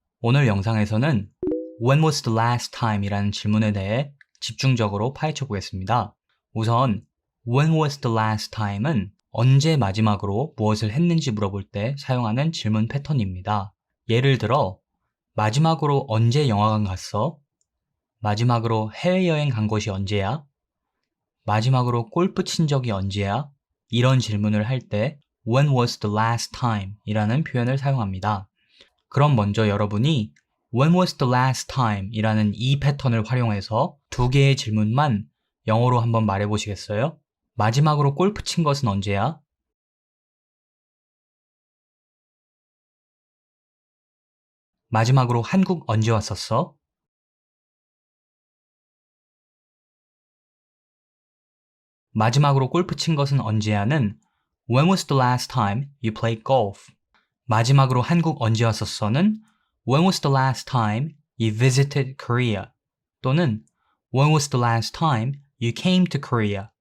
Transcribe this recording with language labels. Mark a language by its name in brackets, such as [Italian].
[Korean] 오늘 영상에서는 [English] When was the last time? [Korean] 이라는 질문에 대해 집중적으로 파헤쳐 보겠습니다. 우선 [English] When was the last time [Korean] 은 언제 마지막으로 무엇을 했는지 물어볼 때 사용하는 질문 패턴입니다. 예를 들어 마지막으로 언제 영화관 갔어? 마지막으로 해외여행 간 것이 언제야? 마지막으로 골프 친 적이 언제야? 이런 질문을 할 때 [English] When was the last time? [Korean] 이라는 표현을 사용합니다. 그럼 먼저 여러분이 [English] When was the last time? [Korean] 이라는 이 패턴을 활용해서 두 개의 질문만 영어로 한번 말해 보시겠어요? 마지막으로 골프 친 것은 언제야? 마지막으로 한국 언제 왔었어? 마지막으로 골프 친 것은 언제야는 [English] When was the last time you played golf? [Korean] 마지막으로 한국 언제 왔었어는 [English] When was the last time you visited Korea? [Korean] 또는 [English] When was the last time you came to Korea?